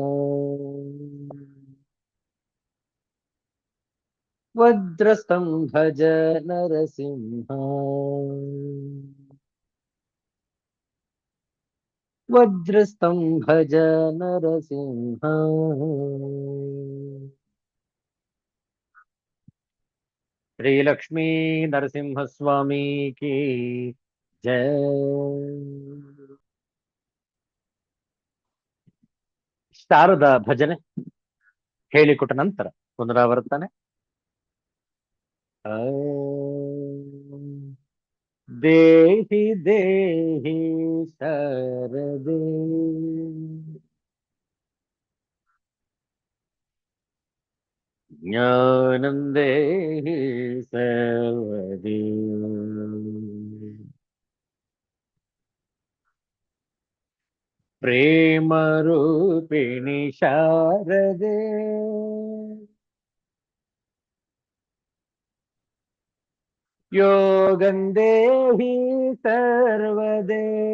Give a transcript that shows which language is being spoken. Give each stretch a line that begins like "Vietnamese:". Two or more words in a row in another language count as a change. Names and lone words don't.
Sanskrit: ವಜ್ರಸ್ತಂಭಜ ನರಸಿಂಹ ವಜ್ರಸ್ತಂಭಜ ನರಸಿಂಹ ಶ್ರೀ ಲಕ್ಷ್ಮೀ ನರಸಿಂಹಸ್ವಾಮಿ ಕಿ ಜಯ.
Kannada: ಶಾರದಾ ಭಜನೆ ಹೇಳಿಕೊಟ್ಟ ನಂತರ ಪುನರಾವರ್ತನೆ.
Sanskrit: ದೇಹಿ ದೇಹಿ ಶರದೆ ಜ್ಞಾನಂ ದೇಹಿ ಸರ್ವದಿ ಪ್ರೇಮ ರೂಪಿಣಿ ಶಾರದೆ ಯೋಗಂ ದೇಹಿ ಸರ್ವದೆ